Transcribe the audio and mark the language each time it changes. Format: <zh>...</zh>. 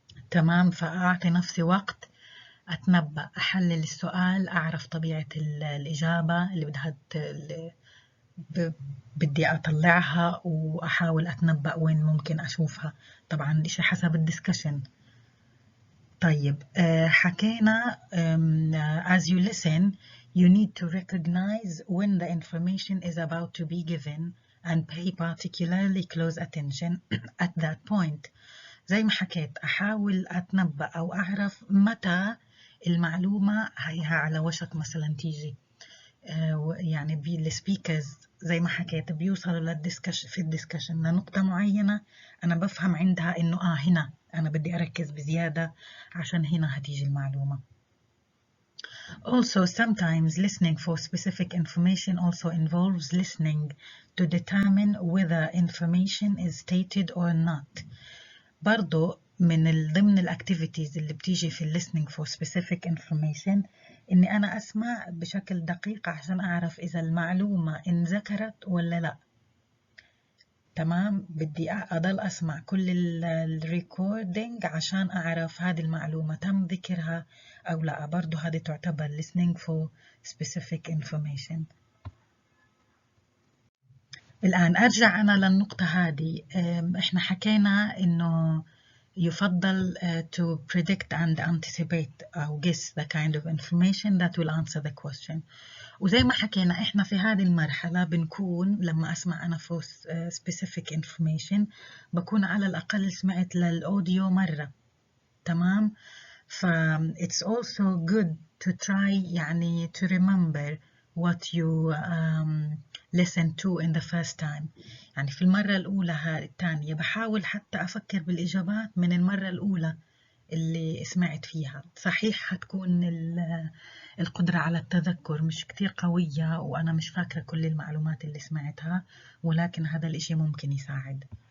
<ar>تمام، فأعطي نفسي وقت أتنبأ، أحلل السؤال، أعرف طبيعة الإجابة اللي بدي أطلعها وأحاول أتنبأ وين ممكن أشوفها. طبعا إشي حسب الدسكشن. طيب حكينا</ar> <en>as you listen you need to recognize when the information is about to be given and pay particularly close attention at that point.</en> <ar>زي ما حكيت أحاول أتنبأ أو أعرف متى المعلومة هيها على وشك مثلا تيجي. يعني السبيكرز زي ما حكيت بيوصلوا في الدسكشن لنقطة معينة أنا بفهم عندها إنه هنا أنا بدي أركز بزيادة عشان هنا هتيجي المعلومة.</ar> <en>Also, sometimes listening for specific information also involves listening to determine whether information is stated or not.</en> <ar>برضو من ضمن الأكتيفيتيز اللي بتيجي في</ar> <en>listening for specific information</en> <ar>إني أنا أسمع بشكل دقيق عشان أعرف إذا المعلومة انذكرت ولا لا. تمام، بدي أضل أسمع كل الريكوردينج عشان أعرف هذه المعلومة تم ذكرها أو لا. برضو هذه تعتبر</ar> <en>listening for specific information.</en> <ar>الآن أرجع أنا للنقطة هذه. إحنا حكينا إنه يفضل</ar> <en>to predict and anticipate</en> <ar>أو</ar> <en>guess the kind of information that will answer the question.</en> <ar>وزي ما حكينا إحنا في هذه المرحلة بنكون لما أسمع أنا</ar> <en>for specific information</en> <ar>بكون على الأقل سمعت للأوديو مرة.</ar> <en>تمام، ف it's also good to try يعني to remember what you listen to in the first time.</en> <ar>يعني في المرة الأولى الثانية بحاول حتى أفكر بالإجابات من المرة الأولى اللي سمعت فيها. صحيح حتكون القدرة على التذكر مش كتير قوية وأنا مش فاكرة كل المعلومات اللي سمعتها، ولكن هذا الإشي ممكن يساعد.</ar>